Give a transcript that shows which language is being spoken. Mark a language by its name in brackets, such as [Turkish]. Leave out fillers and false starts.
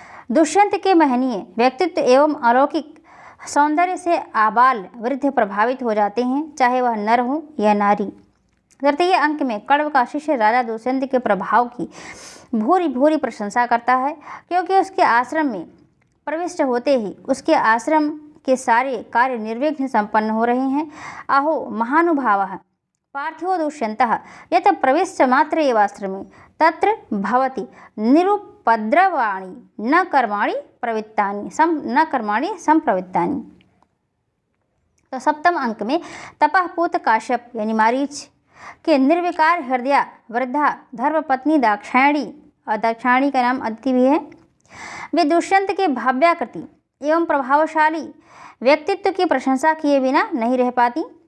[Hindi] दुष्यंत के महनीय व्यक्तित्व एवं अलौकिक सौंदर्य से आबाल वृद्ध प्रभावित हो जाते हैं, चाहे वह नर हो या नारी। तृतीय अंक में कण्व का शिष्य राजा दुष्यंत के प्रभाव की भूरी भूरी प्रशंसा करता है, क्योंकि उसके आश्रम में प्रविष्ट होते ही उसके आश्रम के सारे कार्य निर्विघ्न संपन्न हो रहे हैं। [Sanskrit] अहो महानुभावः पार्थिवो दुष्यन्तः यत् प्रविश्य मात्र एवाश्रमे तत्र भवति निरुपद्रवाणि न कर्माणि संप्रवृत्तानि। [Hindi] तो सप्तम अंक में तपः पूत काश्यप यानी मारीच के निर्विकार हृदया वृद्धा धर्मपत्नी दाक्षायणी, और दाक्षायणी का नाम अदिति भी है, वे दुष्यंत के भव्याकृति एवं प्रभावशाली व्यक्तित्व की प्रशंसा किए बिना नहीं रह पाती।